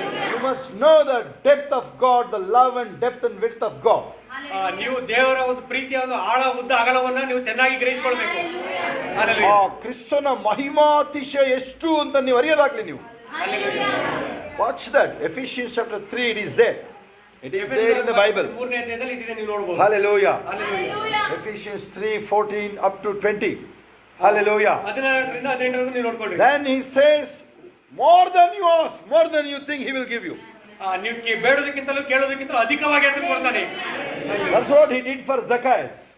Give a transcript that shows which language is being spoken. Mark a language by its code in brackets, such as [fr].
[en] You must know the depth of God, the love and depth and width of God. [kn] ನೀವು ದೇವರ ಒಂದು ಪ್ರೀತಿಯ ಒಂದು ಆಳ ಉದ್ದ ಅಗಲವನ್ನ ನೀವು ಚೆನ್ನಾಗಿ ಗ್ರಹಿಸಿಕೊಳ್ಳಬೇಕು. ಕ್ರಿಸ್ತನ ಮಹಿಮಾತಿಶಯ ಎಷ್ಟು ಅಂತ ನೀವು ಅರಿಯೋದಾಗ್ಲಿ ನೀವು. [en] Watch that. Ephesians chapter 3, it is there. It is there in the Bible. [kn] 3ನೇ ಅಧ್ಯಾಯದಲ್ಲಿ ಇದೆ, ನೀವು ನೋಡಬಹುದು. [en] Hallelujah. Ephesians 3:14 up to 20. Hallelujah. [kn] 14ರಿಂದ 18 ನೀವು ನೋಡ್ಕೊಳ್ಳಿ. [en] Then he says, more than you ask, more than you think, he will give you. [kn] ನೀವು ಬೇಡೋದಕ್ಕಿಂತಲೂ ಕೇಳೋದಕ್ಕಿಂತಲೂ ಅಧಿಕವಾಗಿ ಆತನು ಕೊಡ್ತಾನೆ. [en] That's what he did for Zacchaeus.